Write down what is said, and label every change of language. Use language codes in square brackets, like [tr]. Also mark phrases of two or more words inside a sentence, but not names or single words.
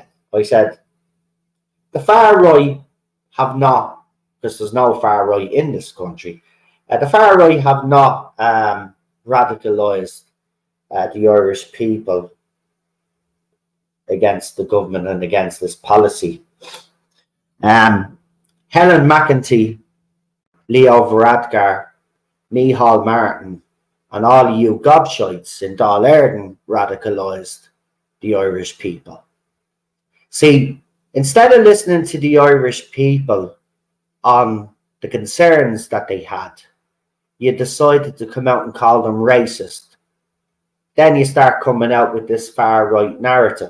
[en] I said, the far right have not, because there's no far right in this country, the far right have not radicalised the Irish people against the government and against this policy. Helen McEntee, Leo Varadkar, Micheál Martin, and all of you gobshites in Dáil Éireann radicalised the Irish people. See, Instead of listening to the Irish people on the concerns that they had, you decided to come out and call them racist. Then you start coming out with this far right narrative.